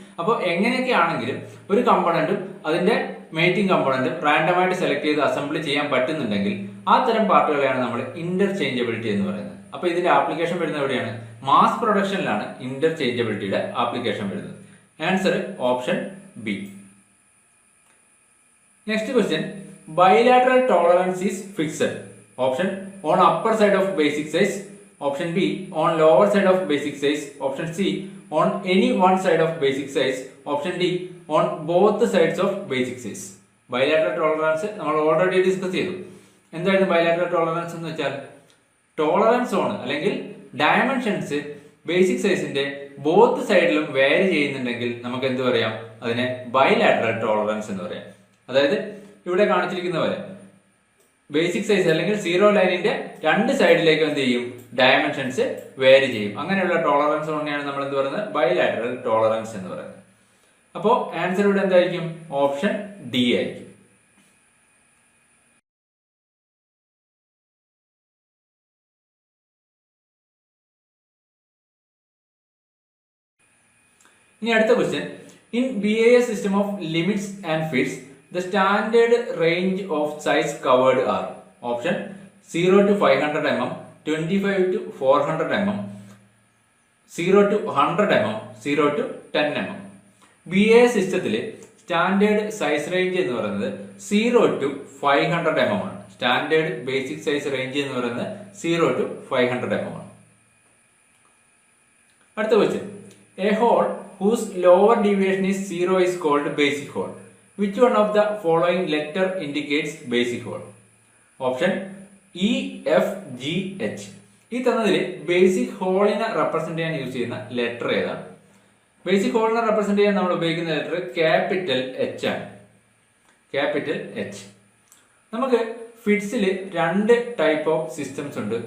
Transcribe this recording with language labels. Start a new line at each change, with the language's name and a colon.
Malayalam: അപ്പോൾ എങ്ങനെയൊക്കെ ആണെങ്കിലും ഒരു കമ്പോണന്റും അതിന്റെ മേറ്റിംഗ് കമ്പോണന്റും റാൻഡമായിട്ട് സെലക്ട് ചെയ്ത് അസംബിൾ ചെയ്യാൻ പറ്റുന്നുണ്ടെങ്കിൽ ആ തരം പാർട്ടുകളെയാണ് നമ്മൾ ഇന്റർചേഞ്ചബിലിറ്റി എന്ന് പറയുന്നത്. അപ്പൊ ഇതിന്റെ ആപ്ലിക്കേഷൻ വരുന്നത് എവിടെയാണ്? മാസ് പ്രൊഡക്ഷനിലാണ് ഇന്റർചേഞ്ചബിലിറ്റിയുടെ ആപ്ലിക്കേഷൻ വരുന്നത്. Answer option B.
English: Next question, bilateral tolerance is fixed. Option on upper side of basic size. Option B on lower side of basic size. Option C on any one side of basic size. Option D on both sides of basic size.
Malayalam: Bilateral tolerance നമ്മൾ already discuss ചെയ്തു. എന്തായിരുന്നു bilateral tolerance എന്ന് വെച്ചാൽ, tolerance zone അല്ലെങ്കിൽ dimensions basic സൈസിന്റെ both സൈഡിലും vary ചെയ്യുന്നുണ്ടെങ്കിൽ നമുക്ക് എന്ത് പറയാം? അതിനെ ബൈലാറ്ററൽ ടോളറൻസ് എന്ന് പറയാം. അതായത് ഇവിടെ കാണിച്ചിരിക്കുന്ന പോലെ ബേസിക് സൈസ് അല്ലെങ്കിൽ സീറോ ലൈനിന്റെ രണ്ട് സൈഡിലേക്കും എന്ത് ചെയ്യും? ഡയമെൻഷൻസ് വേരി ചെയ്യും. അങ്ങനെയുള്ള ടോളറൻസ് തന്നെയാണ് നമ്മൾ എന്ത് പറയുന്നത്? ബൈലാറ്ററൽ ടോളറൻസ് എന്ന് പറയുന്നത്. അപ്പോൾ ആൻസർ ഇവിടെ എന്തായിരിക്കും? ഓപ്ഷൻ ഡി ആയിരിക്കും. ഇനി അടുത്ത
English: Question, in BIS system of limits and fits the standard range of size covered are option 0 to 500 mm, 25 to 400 mm, 0 to 100 mm, 0 to 10 mm.
Malayalam: BIS സിസ്റ്റത്തിലെ സ്റ്റാൻഡേർഡ് സൈസ് റേഞ്ച് എന്ന് പറയുന്നത് 0 to 500 mm ആണ്. Standard basic size range എന്ന് പറയുന്നത് 0 to 500 mm ആണ്.
English: അടുത്ത question, a hole whose lower deviation is 0 is called basic hole. Which one of the following letter indicates basic hole? Option E, F, G, H.
Malayalam: ഈ തന്നതിൽ basic ഹോളിനെ represent ചെയ്യാൻ use ചെയ്യുന്ന letter ഏതാണ്? Basic ഹോളിനെ represent ചെയ്യാൻ നമ്മൾ ഉപയോഗിക്കുന്ന letter capital H ആണ്. Capital H. നമുക്ക് ഫിറ്റ്സിൽ രണ്ട് ടൈപ്പ് ഓഫ് സിസ്റ്റംസ് ഉണ്ട്.